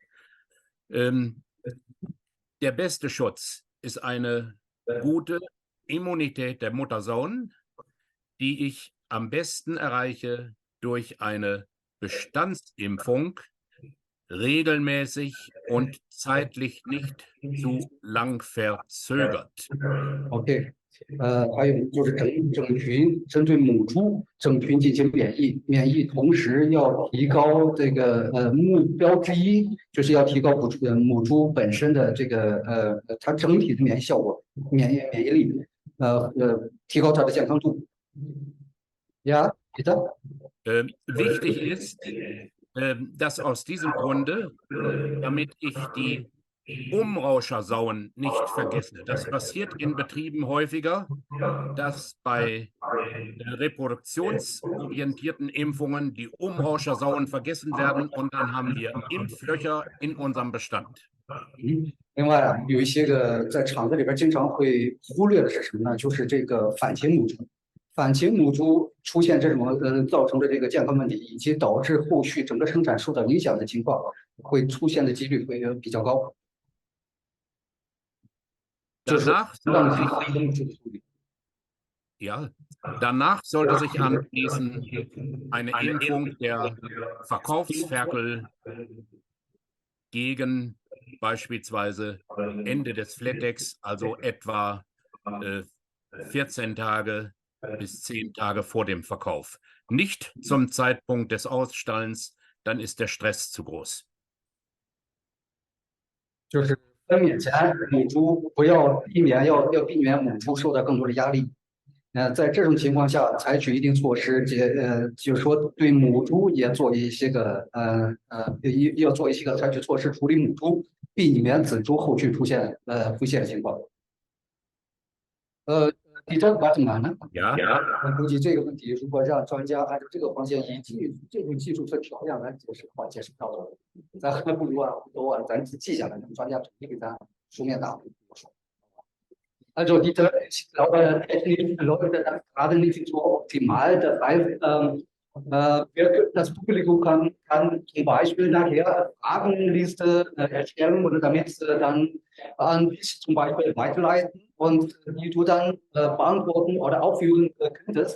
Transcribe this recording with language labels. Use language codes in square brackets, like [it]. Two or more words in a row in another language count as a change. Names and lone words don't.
[de] Der beste Schutz ist eine gute Immunität der Muttersauen, die ich am besten erreiche durch eine Bestandsimpfung, regelmäßig und zeitlich nicht zu lang verzögert. [zh] Okay. 还有就是整群针对母猪整群进行免疫，同时要提高这个目标之一，就是要提高母猪本身的这个它整体的免疫效果、免疫力，提高它的健康度。 [de] Ja, bitte. Wichtig ist, dass aus diesem Grunde, damit ich die Umrauschersauen nicht vergesse. Das passiert in Betrieben häufiger, dass bei reproduktionsorientierten Impfungen die Umrauschersauen vergessen werden und dann haben wir Impflöcher in unserem Bestand. [zh] 另外啊，有一些个在厂子里边经常会忽略的是什么呢？就是这个反禽母猪。反禽母猪出现这种造成的这个健康问题，以及导致后续整个生产受到影响的情况，会出现的几率会比较高。 [de] Danach sollte sich anschließen eine Impfung der Verkaufsferkel gegen beispielsweise Ende des Flattex, also etwa 14 Tage bis 10 Tage vor dem Verkauf. Nicht zum Zeitpunkt des Ausstallens, dann ist der Stress zu groß. [zh] 就是分娩前母猪要避免母猪受到更多的压力。在这种情况下，采取一定措施，就是说对母猪也做一些个要做一些个采取措施处理母猪，避免仔猪后续出现腹泻的情况。你这完怎么呢？我估计这个问题，如果让专家按照这个方向以这种技术做调样来解释的话，解释不到的。咱还不如咱记下来，让专家统一给咱书面答复。 [de] Also diese technischen Leute das gerade nicht so optimal. Das heißt, das Publikum kann zum Beispiel nachher Fragenliste erstellen oder damit dann an dich zum Beispiel weiterleiten und die du dann beantworten oder aufführen könntest.